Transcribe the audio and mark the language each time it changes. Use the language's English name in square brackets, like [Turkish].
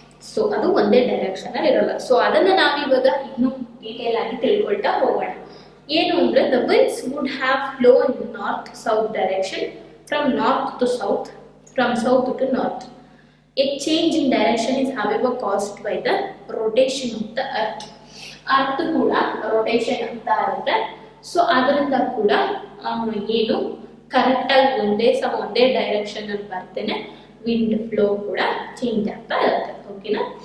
[Kannada] So ಅದು ಒಂದೇ direction ಅಲ್ಲಿ ಇರಲ್ಲ. ಸೊ ಅದನ್ನ ನಾವಿವಾಗ ಇನ್ನೂ ಡೀಟೇಲ್ ಆಗಿ ತಿಳ್ಕೊಳ್ತಾ ಹೋಗೋಣ. ಏನು ಅಂದ್ರೆ [English] the winds would have flown in north south direction from north to south, from south to north. A change in direction is however caused by the rotation of the earth. [Kannada] Earth ಕೂಡ rotation ಆಗ್ತಾ ಇರುತ್ತೆ. So ಅದರಿಂದ ಕೂಡ ಏನು correct ಆಗಿ ಒಂದೇ direction ಅಲ್ಲಿ ಬರ್ತೇನೆ ವಿಂಡ್ ಫ್ಲೋ ಕೂಡ ಚೇಂಜ್ ಆಗ್ತಾ ಇರುತ್ತೆ. ಓಕೆನಾ?